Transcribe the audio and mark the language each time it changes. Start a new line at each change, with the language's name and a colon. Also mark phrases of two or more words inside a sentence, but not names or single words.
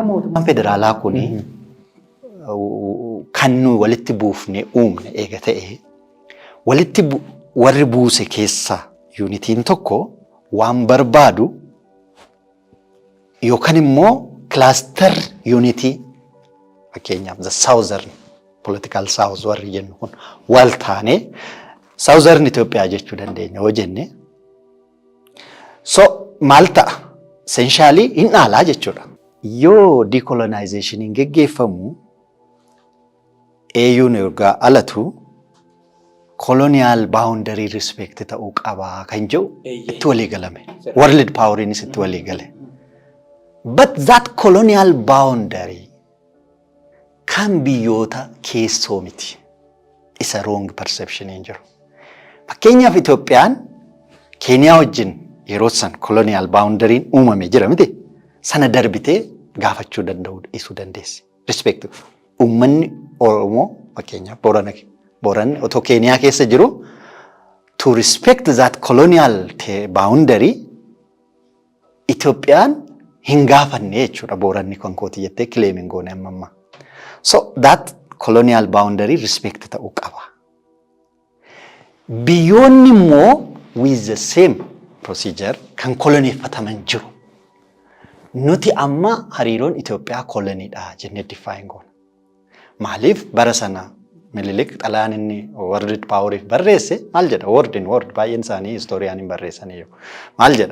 Oromo: Mootummaan federaalaa kuni kan nuyi walitti buufne uumne eega ta'e walitti warri buuse keessa yuunitiin tokko waan barbaadu yookaan immoo
English: cluster unity
Oromo: fakkeenyaaf
English: the southern political south
Oromo: warri jennu kun wal taane southern Itoophiyaa jechuu dandeenya yoo jenne so maal ta'a essentially hin dhaalaa jechuudha. Yoo decolonization geggeeffamu AU'n erga alatu
English: colonial boundary respect
Oromo: ta'uu qaba kan jedhu itti walii galame.
English: World poweriinis
Oromo: itti walii gale.
English: But that colonial boundary
Oromo: kan biyyoota keessoo miti. Isa
English: wrong perception
Oromo: hin jiru. Fakkeenyaaf Itoophiyaan Keeniyaa wajjin yeroo san
English: colonial boundary
Oromo: uumame jira miti. Sana darbitee gaafachuu danda'u dhiisuu dandeessi. Respect. Uummanni Oromoo fakkeenyaaf Booranni otoo Keeniyaa keessa jiru
English: to respect that colonial boundary
Oromo: Itoophiyaan hin gaafanne jechuudha Booranni kan kooti jettee claiming goone amma.
English: So that colonial boundary respect
Oromo: ta'uu qaba. Biyyoonni immoo
English: with the same procedure
Oromo: kan koloneeffataman jiru. Nuti amma hariiroon Itoophiyaa koloniidha jennee define goona. Maaliif bara sana Minilik xalayaan inni
English: world poweriif
Oromo: barreesse maal jedha word baay'een isaanii historiyaan hin barreessanii jiru. Maal jedha?